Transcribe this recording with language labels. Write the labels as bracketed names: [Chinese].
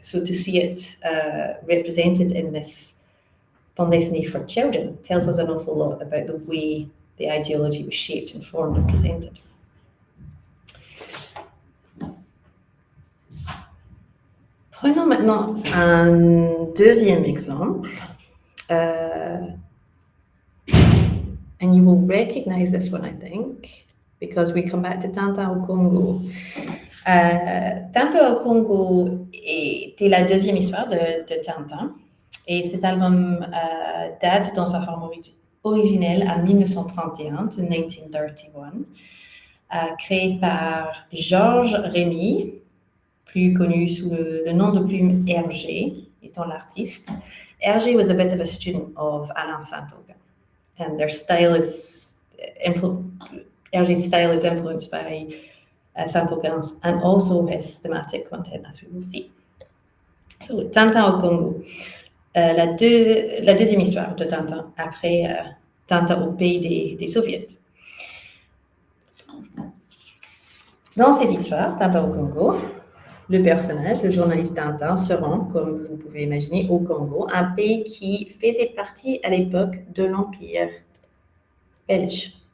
[English] So to see it represented in this bande dessinée for children tells us an awful lot about the way the ideology was shaped, informed, and presented. [French] Prenons maintenant un deuxième exemple. [English] And you will recognize this one, I think, because we come back to Tintin au Congo. [French] Tintin au Congo était la deuxième histoire de Tintin. Et cet album date dans sa forme originelle à 1931, [English] to 1931, [French] créé par Georges Rémy, plus connu sous le nom de plume Hergé, étant l'artiste. [English] Hergé was a bit of a student of Alain Saint-Augin, and their style is Hergé's style is influenced by Saint-Augin's and also his thematic content, as we will see. [French] So, Tintin au Congo, la deuxième histoire de Tintin après Tintin au pays des Soviets. Dans cette histoire, Tintin au Congo, le personnage, le journaliste Tintin, se rend, comme vous pouvez imaginer, au Congo, un pays qui faisait partie à l'époque de l'Empire belge.